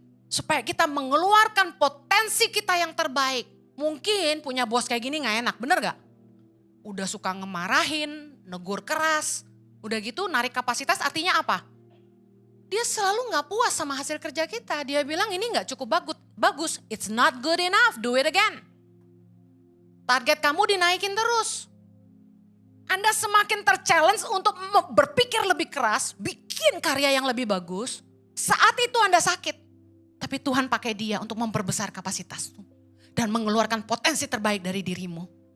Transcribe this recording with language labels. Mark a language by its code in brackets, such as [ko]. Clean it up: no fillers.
[id] Supaya kita mengeluarkan potensi kita yang terbaik. Mungkin punya bos kayak gini gak enak, bener gak? Udah suka ngemarahin, negur keras. Udah gitu narik kapasitas artinya apa? Dia selalu gak puas sama hasil kerja kita. Dia bilang ini gak cukup bagus. [en] It's not good enough, do it again. [id] Target kamu dinaikin terus. Anda semakin ter-challenge untuk berpikir lebih keras, bikin karya yang lebih bagus. Saat itu Anda sakit, tapi Tuhan pakai dia untuk memperbesar kapasitas dan mengeluarkan potensi terbaik dari dirimu.